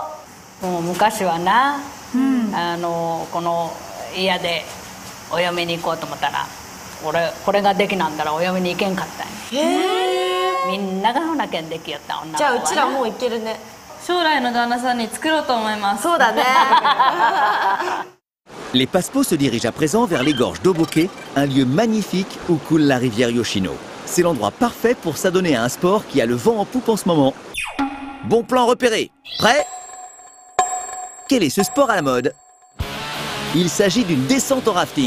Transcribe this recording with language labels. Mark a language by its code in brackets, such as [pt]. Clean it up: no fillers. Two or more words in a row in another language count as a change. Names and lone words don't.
[ja] もう昔はな、この家でお嫁に行こうと思ったらこれができなんだらお嫁に行けんかったんや。みんながほなけんできよった女の子は。じゃあうちらもういけるね。将来の旦那さんに作ろうと思います。そうだね。 [fr] Les Passepots se dirigent à présent vers les gorges d'Oboke, un lieu magnifique où coule la rivière Yoshino. C'est l'endroit parfait pour s'adonner à un sport qui a le vent en poupe en ce moment. Bon plan repéré. Prêt? Quel est ce sport à la mode? Il s'agit d'une descente en rafting.